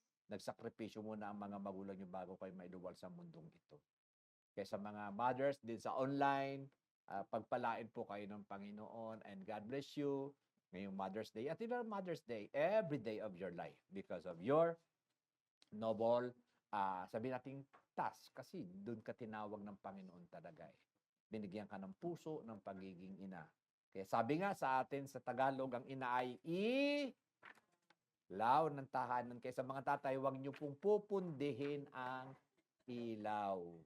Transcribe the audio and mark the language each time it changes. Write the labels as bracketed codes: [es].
[tl] Nagsakripisyo muna ang mga magulang nyo bago kayo mailuwal sa mundong ito. Kaya sa mga mothers din sa online, pagpalain po kayo ng Panginoon [en] and God bless you [tl] ngayong Mother's Day. [en] At even Mother's Day, every day of your life because of your noble, [tl] sabihin natin [en] task. [tl] Kasi doon ka tinawag ng Panginoon talaga eh. Binigyan ka ng puso ng pagiging ina. Kaya sabi nga sa atin sa Tagalog, ang ina ay ilaw ng tahanan. Kaya sa mga tatay, huwag niyo pong pupundihin ang ilaw.